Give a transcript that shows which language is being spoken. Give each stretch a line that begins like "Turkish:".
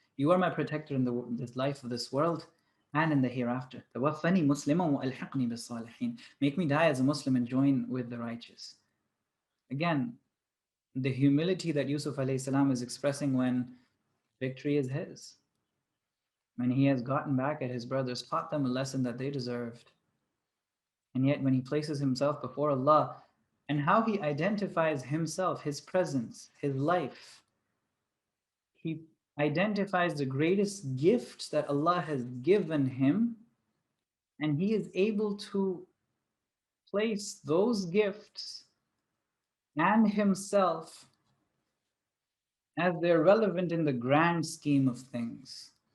English: You are my protector in this life of this world and in the hereafter.
Arabic: توفني مسلما وألحقني بالصالحين.
English: Make me die as a Muslim and join with the righteous. Again, the humility that Yusuf alayhi salam is expressing when victory is his. When he has gotten back at his brothers, taught them a lesson that they deserved. And yet when he places himself before Allah and how he identifies himself, his presence, his life, he identifies the greatest gifts that Allah has given him, and he is able to place those gifts and himself as they're relevant in the grand scheme of things.